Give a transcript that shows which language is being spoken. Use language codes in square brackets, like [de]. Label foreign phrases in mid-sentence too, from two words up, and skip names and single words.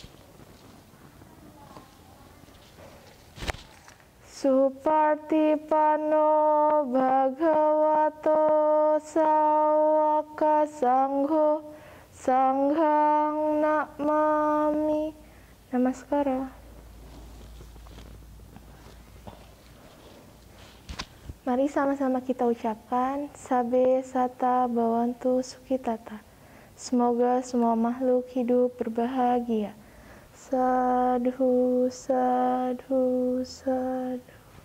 [pi] Supartipano Bhagavato Sawaka Sangho Sanghang Namami. Namaskara. [id] Mari sama-sama kita ucapkan [pi] Sabe Sata Bawantu Sukitata. [id] Semoga semua makhluk hidup berbahagia. [pi] Sadhu, sadhu, sadhu.